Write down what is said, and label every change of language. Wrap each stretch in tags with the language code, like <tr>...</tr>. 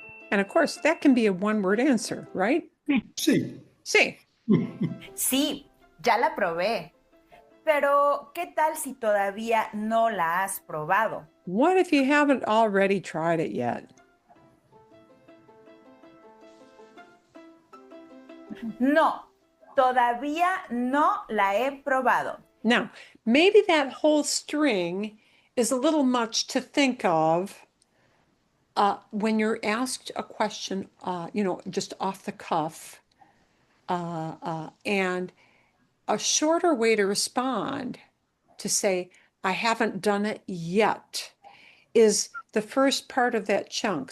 <en>And of course, that can be a one-word answer, right?</en> <es>Sí. Sí. Sí, ya la probé. Pero, ¿qué tal si todavía no la has probado?</es> <en>What if you haven't already tried it yet?</en> <es>No, todavía no la he probado.</es> <en>Now, maybe that whole string is a little much to think of when you're asked a question, just off the cuff, and a shorter way to respond to say, I haven't done it yet, is the first part of that chunk.</en>